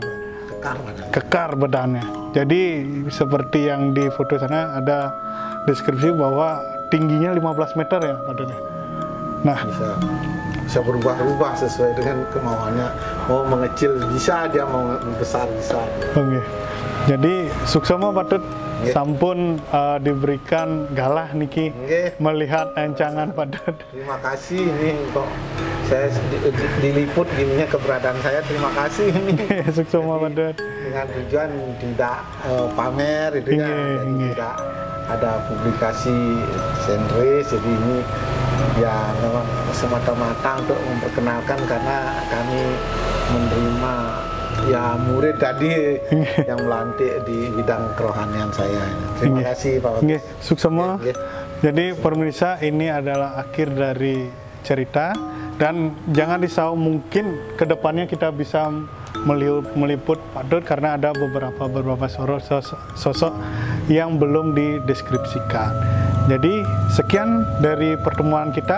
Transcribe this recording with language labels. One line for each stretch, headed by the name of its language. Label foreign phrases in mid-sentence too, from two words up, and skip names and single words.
Indonesian: Kekar badannya. Jadi seperti yang di foto sana ada deskripsi bahwa tingginya 15 meter ya, Pak Tut ya. Nah, bisa berubah-ubah sesuai dengan kemauannya. Mau mengecil bisa, dia mau besar bisa. oke. Jadi suksema Pak Tut Nggih. sampun diberikan galah niki Nggih. melihat rancangan Padut. Terima kasih ini kok saya diliput gininya keberadaan saya. Terima kasih ini Suksoma Padut. dengan tujuan tidak pamer itu ya, Nggih, jadi nggih. tidak ada publikasi sentris. Jadi ini ya memang semata-mata untuk memperkenalkan karena kami menerima ya murid tadi yang melantik di bidang kerohanian saya. Terima Nggih. kasih Pak Bagus. Nggih, suksema. Nggih. Jadi pemirsa, ini adalah akhir dari cerita dan jangan risau, mungkin kedepannya kita bisa meliput Padut karena ada beberapa sosok yang belum dideskripsikan. Jadi sekian dari pertemuan kita.